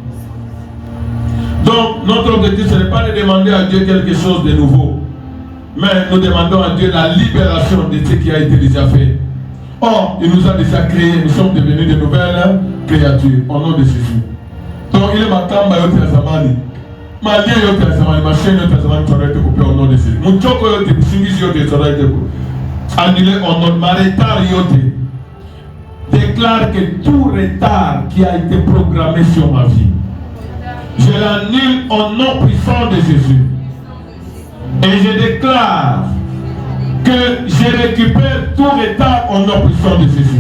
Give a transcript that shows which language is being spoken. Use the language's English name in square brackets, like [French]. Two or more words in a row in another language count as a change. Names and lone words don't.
[French] Donc, notre objectif, ce n'est pas de demander à Dieu quelque chose de nouveau. Mais nous demandons à Dieu la libération de ce qui a été déjà fait. Or, il nous a déjà créés, nous sommes devenus de nouvelles créatures. Au nom de Jésus. Donc, il est [Swahili] ma kamba yote ya zamani. Ma lien yote ya zamani, ma chaîne yote ya zamani, [French] ça doit être coupé au nom de Jésus. [Swahili] Mon tchoko yote, mon singisi yote, [French] ça doit être annulé au nom de ma retard yote. Déclare que tout retard qui a été programmé sur ma vie, je l'annule au nom puissant de Jésus. Et je déclare que je récupère tout retard au nom puissant de Jésus.